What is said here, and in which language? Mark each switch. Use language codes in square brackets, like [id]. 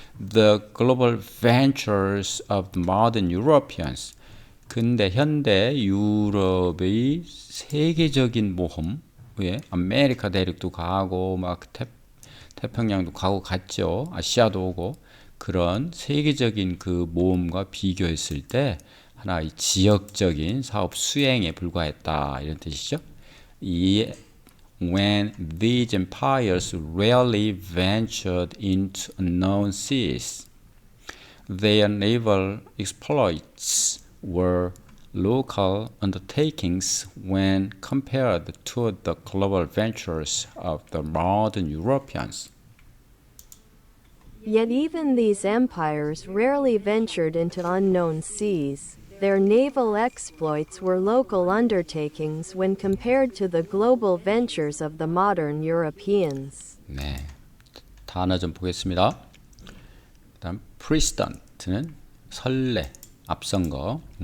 [en] The global ventures of the modern Europeans, [ko] 근대 현대 유럽의 세계적인 모험, 왜 아메리카 대륙도 가고 막 태평양도 가고 갔죠. 아시아도 오고, 그런 세계적인 그 모험과 비교했을 때 하나의 지역적인 사업 수행에 불과했다 이런 뜻이죠. [en] 이 when these empires rarely ventured into unknown seas, their naval exploits were local undertakings when compared to the global ventures of the modern Europeans. Yet even these empires rarely ventured into unknown seas. Their naval exploits were local undertakings when compared to the global ventures of the modern Europeans. [ko] 네, 단어 좀 보겠습니다. 그다음 precedent는 선례, 앞선 거.